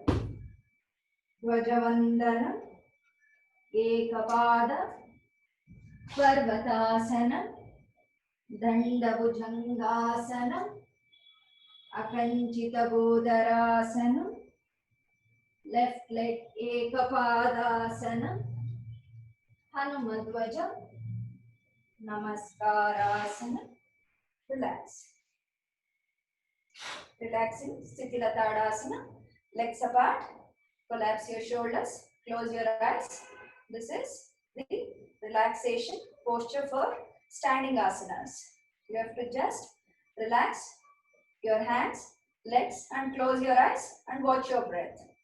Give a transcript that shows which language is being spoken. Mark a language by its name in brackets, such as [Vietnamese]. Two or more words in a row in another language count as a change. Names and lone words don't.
[Sanskrit] ध्वजवंदन एकपाद पर्वतासन दंडभुजंगासन अकंचितबोधरासन [English] left leg [Sanskrit] एकपादासन हनुमध्वज नमस्कारासन relax [English] relaxing [Sanskrit] स्थिति ताडासन [English] legs apart collapse your shoulders close your eyes this is the relaxation posture for standing asanas you have to just relax your hands legs and close your eyes and watch your breath